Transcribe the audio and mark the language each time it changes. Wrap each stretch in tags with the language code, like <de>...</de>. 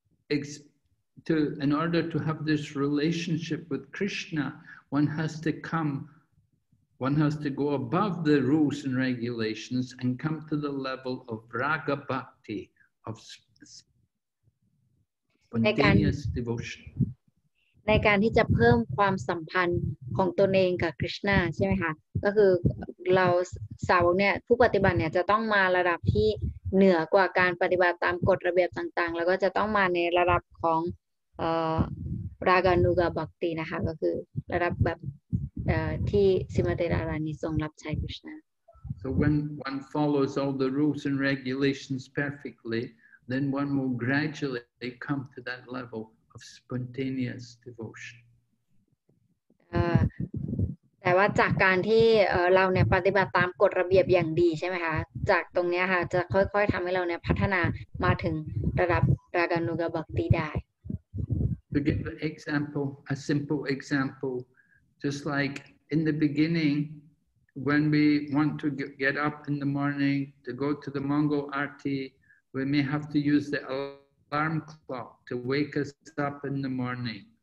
<en>In order to have this relationship with Krishna, one has to go above the rules and regulations and come to the level of raga bhakti, of spontaneous devotion.</en> <th>ในการที่จะเพิ่มความสัมพันธ์ของตนเองกับคริชนาใช่ไหมคะก็คือเราสาวกเนี่ยผู้ปฏิบัติเนี่ยจะต้องมาระดับที่เหนือกว่าการปฏิบัติตามกฎระเบียบต่างๆแล้วก็จะต้องมาในระดับของรากานุกาบักตินะคะก็คือระดับแบบที่สิมาเตรารานีทรงรับใช้คริชนา</th> <en>So when one follows all the rules and regulations perfectly, then one will gradually come to that level of spontaneous devotion.</en> <th>แต่ว่าจากการที่เราเนี่ยปฏิบัติตามกฎระเบียบอย่างดีใช่ไหมคะจากตรงนี้ค่ะจะค่อยๆทำให้เราเนี่ยพัฒนามาถึงระดับรากานุกาบักติได้</th> <en>To give an example, a simple example, just like in the beginning, when we want to get up in the morning to go to the Mongol Arti, we may have to use the alarm clock to wake us up in the morning.</en>